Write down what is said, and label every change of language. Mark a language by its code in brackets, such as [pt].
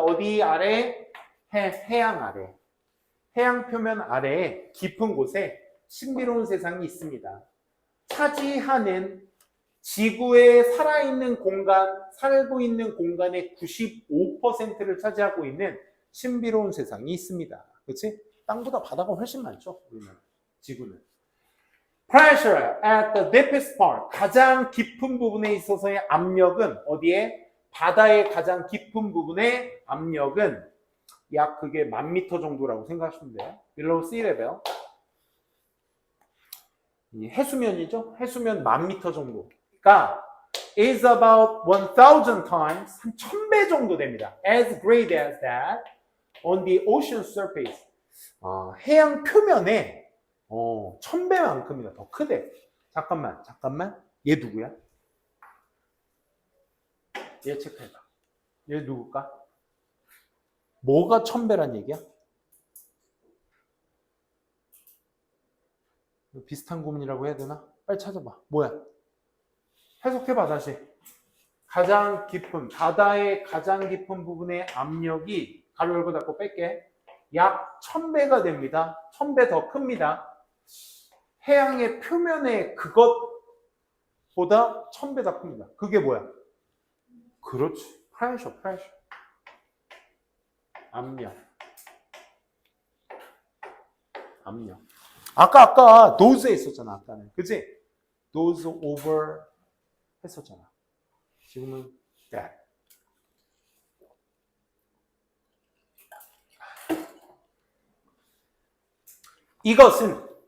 [ko] 어디 아래? 해양 아래. 해양 표면 아래에 깊은 곳에 신비로운 세상이 있습니다. 차지하는 지구에 살아있는 공간, 살고 있는 공간의 95%를 차지하고 있는 신비로운 세상이 있습니다. 그렇지? 땅보다 바다가 훨씬 많죠. 우리는 지구는. [en] Pressure at the deepest part. [ko] 가장 깊은 부분에 있어서의 압력은 어디에? 바다의 가장 깊은 부분의 압력은 약 그게 1000m 정도라고 생각하시면 돼요. [en] Below sea level. [ko] 해수면이죠. 해수면 1000m 정도가 [en] is about 1000 times, [ko] 한 1000배 정도 됩니다. [en] As great as that on the ocean surface. [ko] 해양 표면에 1000배만큼이나 더 크대. 잠깐만. 얘 누구야? 얘 체크해봐. 얘 누굴까? 뭐가 1000배란 얘기야? 비슷한 구문이라고 해야 되나? 빨리 찾아봐. 뭐야? 해석해봐 다시. 가장 깊은, 바다의 가장 깊은 부분의 압력이 가로 열고 닫고 뺄게. 약 1000배가 됩니다. 1000배 더 큽니다. 해양의 표면의 그것보다 1000배 더 큽니다. 그게 뭐야? 그렇지. 프레셔. 압력. 아까 those 있었잖아. 아까는. 그치? those over 했었잖아. 지금은 that. 이것은